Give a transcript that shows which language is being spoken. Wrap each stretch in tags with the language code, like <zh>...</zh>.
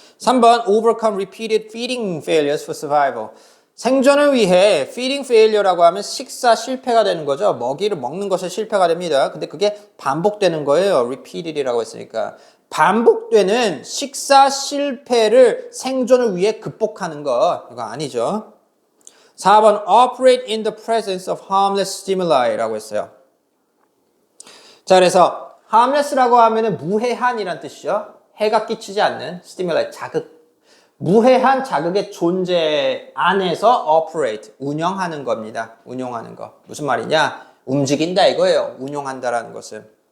<en>3번 overcome repeated feeding failures for survival.</en> <ko>생존을 위해</ko> <en>feeding failure</en> <ko>라고 하면 식사 실패가 되는 거죠. 먹이를 먹는 것에 실패가 됩니다. 근데 그게 반복되는 거예요. repeated이라고 했으니까. 반복되는 식사 실패를 생존을 위해 극복하는 거 이거 아니죠.</ko> <en>4번 operate in the presence of harmless stimuli</en> <ko>라고 했어요. 자, 그래서 harmless라고 하면은 무해한이란 뜻이죠. 해가 끼치지 않는 stimuli, 자극. 무해한 자극의 존재 안에서 operate, 운영하는 겁니다. 운용하는 거. 무슨 말이냐? 움직인다 이거예요. 운용한다라는 것은.</ko>